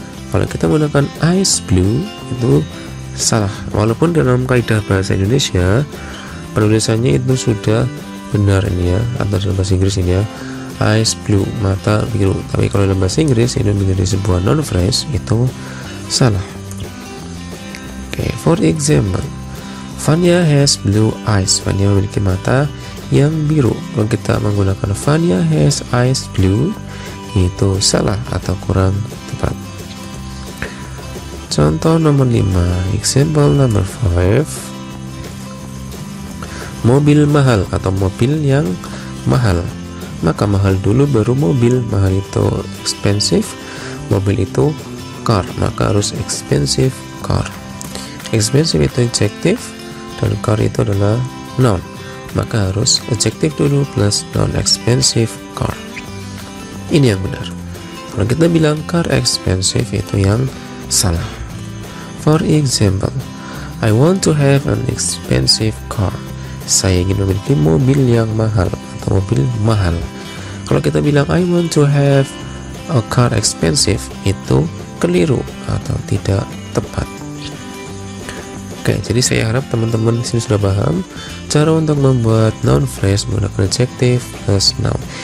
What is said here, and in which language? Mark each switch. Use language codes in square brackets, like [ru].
[id] Kalau kita menggunakan [en] eyes blue [id] itu salah. Walaupun dalam kaidah bahasa Indonesia penulisannya itu sudah benar ini ya, atau dalam bahasa Inggris ini ya, [en] eyes blue, [id] mata biru. Tapi kalau dalam bahasa Inggris itu menjadi sebuah noun phrase, itu salah. [en] Oke, for example, Vanya has blue eyes. [id] Vanya memiliki mata yang biru. Kalau kita menggunakan [en] Vanya has eyes blue, [id] itu salah atau kurang tepat. Contoh nomor 5, [en] example number 5, [id] mobil mahal atau mobil yang mahal. Maka mahal dulu baru mobil. Mahal itu expensive, mobil itu car, maka harus [en] expensive car. [id] Expensive itu adjective dan car itu adalah noun, maka harus adjective dulu plus noun, [en] expensive car. [id] Ini yang benar. Kalau kita bilang [en] car expensive, [id] itu yang salah. [en] For example, I want to have an expensive car. [id] Saya ingin memiliki mobil yang mahal atau mobil mahal. Kalau kita bilang [en] I want to have a car expensive, [id] itu keliru atau tidak tepat. Oke, jadi saya harap teman-teman di sini sudah paham cara untuk membuat noun phrase menggunakan adjective plus noun.